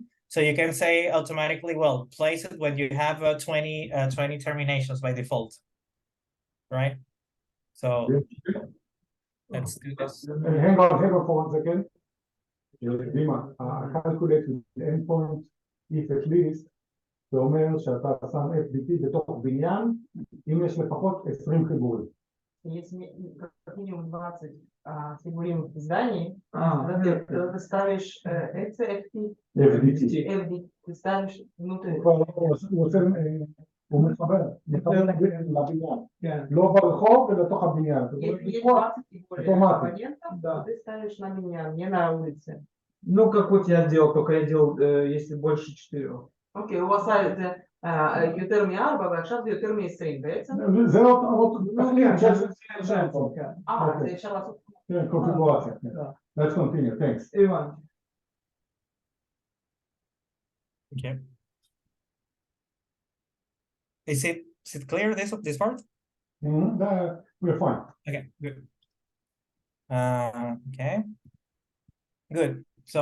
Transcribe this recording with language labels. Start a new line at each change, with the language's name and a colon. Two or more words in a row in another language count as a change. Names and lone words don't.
English: So you can say automatically, well, place it when you have 20 terminations by default, right? So let's do this. Hang on for 1 second. דימה, calculate with endpoint if at least,
Hebrew: זה אומר שאתה שם FDT בתוך בניין, אם יש לפחות 20 חיבורים.
Russian: Если как минимум 20 фигурин в здании, ты ставишь FDT, ты ставишь внутрь.
Hebrew: הוא מחבר לבניין, לא ברחוב ולתוך הבניין.
Russian: Если 20 фигурин абонентов, ты ставишь на биньян, не на улице. Ну, как вот я делал, только я делал, если больше 4. Окей, у вас
Hebrew: יותר מ4 ועכשיו זה יותר מ20 בעצם? זה עוד תכלית של זה אפשר לעשות. כן, קונפיגורציה.
English: Let's continue, thanks.
Hebrew: הבנתי.
English: Okay. Is it clear this part? We're fine. Okay, good. Okay, good. So